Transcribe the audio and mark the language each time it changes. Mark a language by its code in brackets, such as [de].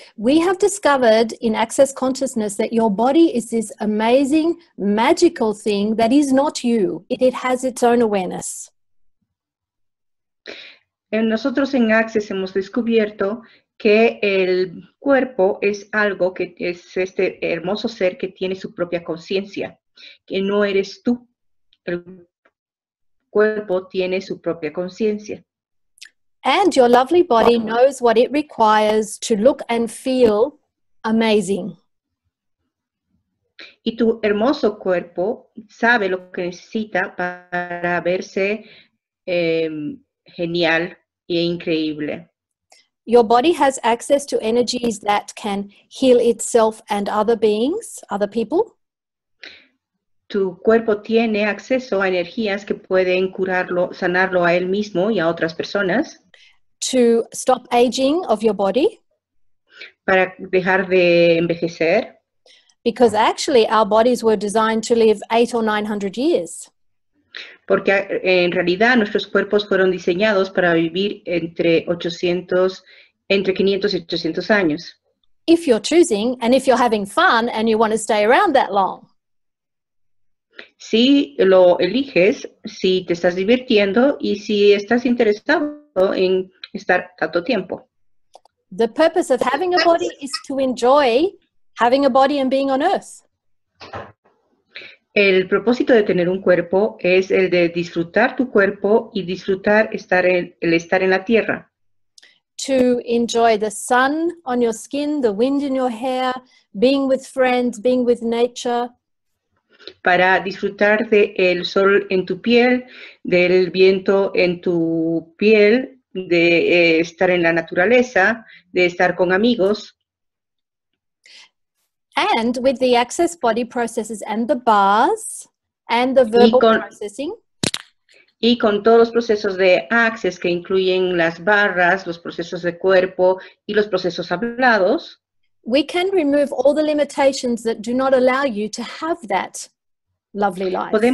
[en] We have discovered in Access Consciousness that your body is this amazing, magical thing that is not you. It has its own awareness. [es] Nosotros en Access hemos descubierto que el cuerpo es algo que es este hermoso ser que tiene su propia conciencia, que no eres tú. El cuerpo tiene su propia conciencia. [en] And your lovely body knows what it requires to look and feel amazing. [es] Y tu hermoso cuerpo sabe lo que necesita para verse genial e increíble. [en] Your body has access to energies that can heal itself and other beings, other people. [es] Tu cuerpo tiene acceso a energías que pueden curarlo, sanarlo a él mismo y a otras personas. [en] To stop aging of your body. [es] Para dejar de envejecer. [en] Because actually our bodies were designed to live 800 or 900 years. [es] Porque en realidad nuestros cuerpos fueron diseñados para vivir entre 500 y 800 años. [en] If you're choosing and if you're having fun and you want to stay around that long. [es] Si lo eliges, si te estás divirtiendo y si estás interesado en estar tanto tiempo. [en] The purpose of having a body is to enjoy having a body and being on earth. [es] El propósito de tener un cuerpo es el de disfrutar tu cuerpo y disfrutar el estar en la tierra. [en] To enjoy the sun on your skin, the wind in your hair, being with friends, being with nature. [es] Para disfrutar del sol en tu piel, del viento en tu piel, de estar en la naturaleza, de estar con amigos. [en] And with the access body processes and the bars and the verbal processing. [es] Y con todos los procesos de Access que incluyen las barras, los procesos de cuerpo y los procesos hablados. [en] We can remove all the limitations that do not allow you to have that lovely life.